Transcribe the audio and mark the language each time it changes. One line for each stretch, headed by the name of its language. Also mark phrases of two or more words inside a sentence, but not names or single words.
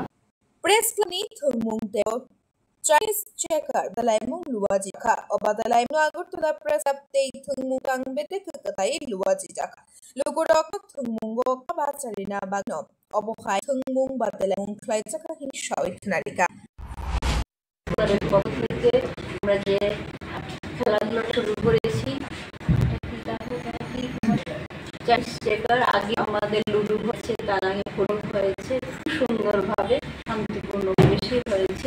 Kok Borok: Press Club ni thungmung teo Chinese checker batalang luwajika o batalang Agartala Press Club te thungmung tangbek katai luwajika. Lugurok thungmung go kabacharina bagno obokhai thungmung batalang klajaka hin shawit narika.
Bangla: আমরা যে খেলাধুলা শুরু করেছি চাইনিজ চেকার আগে আমাদের লুডু হয়েছে, তার আগে ফুটবল হয়েছে, খুব সুন্দরভাবে শান্তিপূর্ণ পরিবেশে হয়েছে।